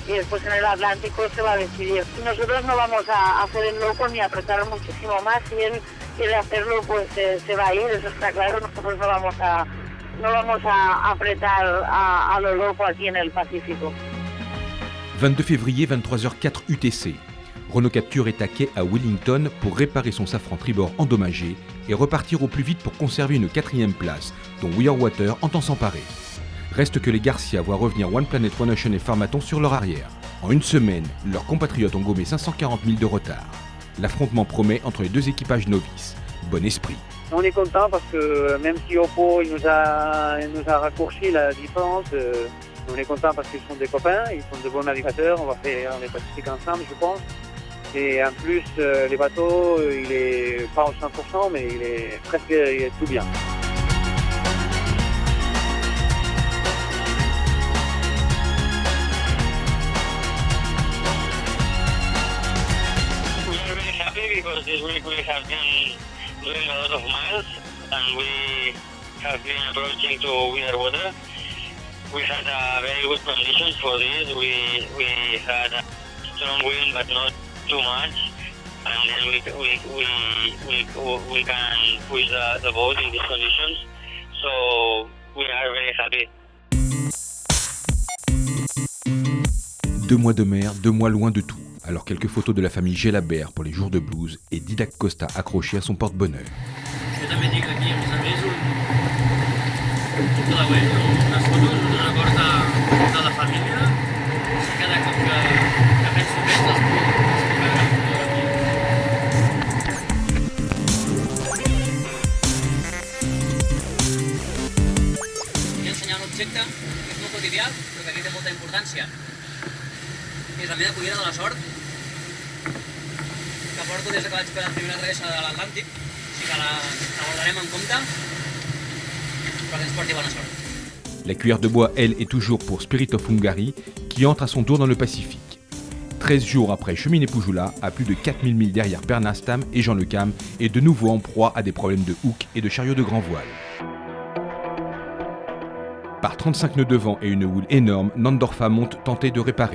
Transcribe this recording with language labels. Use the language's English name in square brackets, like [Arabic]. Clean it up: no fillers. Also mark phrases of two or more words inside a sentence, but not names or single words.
[Spanish] Y después en el Atlántico se va a decidir. Y nosotros no vamos a hacer el loco ni a apretar muchísimo más. Si él quiere hacerlo, pues se va a ir, eso está claro. Nosotros no vamos a apretar a lo loco aquí en el Pacífico. [French] 22 février, 23h04 UTC. Renault Capture est à quai à Wellington pour réparer son safran tribord endommagé et repartir au plus vite pour conserver une 4e place, dont We Are Water entend s'emparer. Reste que les Garcia voient revenir One Planet, One Ocean et Pharmaton sur leur arrière. En une semaine, leurs compatriotes ont gommé 540 000 de retard. L'affrontement promet entre les deux équipages novices. Bon esprit. On est content parce que même si Oppo il nous a raccourci la différence, on est content parce qu'ils sont des copains, ils sont de bons navigateurs, on va faire les Pacifiques ensemble je pense. Et en plus, les bateaux, il est pas au 100%, mais il est tout bien. [English] We are very happy because this week we have been doing a lot of miles and we have been approaching to We Are Water. We had very good conditions for this. We had a strong wind, but not too much, and then we can push the boat in these conditions, so we are very happy. [French] 2 mois de mer, 2 mois loin de tout. Alors quelques photos de la famille Gelabert pour les jours de blues et Didac Costa accroché à son porte-bonheur. [Catalan] Jo també dic aquí, a més unes fotos, un record de la família. Sí, cada cop que penso més les objecte que és molt quotidià, però que aquí té molta importància. És la meva cullera de la sort, que porto des que vaig fer la primera travessa de l'Atlàntic, així que la guardarem en compte, però que ens porti bona sort. [French] La cuillère de bois, elle, est toujours pour Spirit of Hungary, qui entre à son tour dans le Pacifique. 13 jours après cheminée Poujoula, à plus de 4000 milles derrière Bernard Stamm et Jean Lecam, est de nouveau en proie à des problèmes de hook et de chariot de grand voile. Par 35 nœuds de vent et une houle énorme, Nandorfa monte tenter de réparer.